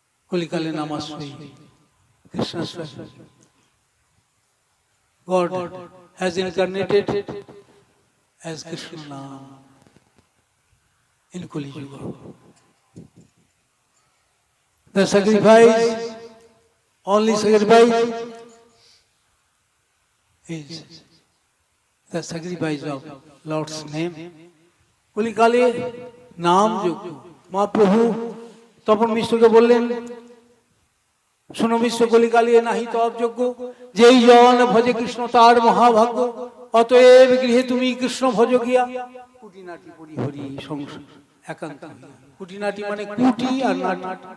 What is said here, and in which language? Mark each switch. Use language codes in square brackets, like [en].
[bn] কলিকালে নাম আশ্রয় কৃষ্ণাশ্রয় [en] God has incarnated as Krishna Nam in Kali Yuga. The sacrifice, only sacrifice is the sacrifice of Lord's name. [bn] Kali Kali Nam Yogya. Mahaprabhu Tapan মিশ্রকে বললেন শোনো বিশ্ব কলিকালে নাহি তব যোগ্য যেই জন ভজে কৃষ্ণ তার মহাভাগ্য অতএব গৃহে তুমি কৃষ্ণ ভজ গিয়া কুটিনাটি পরি হরি সংসার একান্ত কুটিনাটি মানে কুটি আর নাটি